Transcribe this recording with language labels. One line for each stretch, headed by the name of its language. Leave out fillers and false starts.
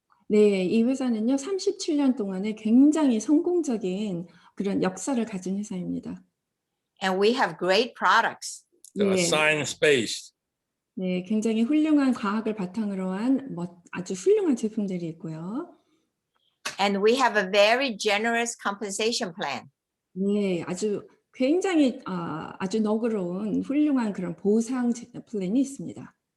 Korean: 네, 이 회사는요, 37년 동안에 굉장히 성공적인 그런 역사를 가진 회사입니다.
English: And we have great products. They are
Korean: 네,
English: science-based.
Korean: 네, 굉장히 훌륭한 과학을 바탕으로 한 아주 훌륭한 제품들이 있고요.
English: And we have a very generous compensation plan.
Korean: 네, 아주 굉장히 아주 너그러운 훌륭한 그런 보상 플랜이 있습니다.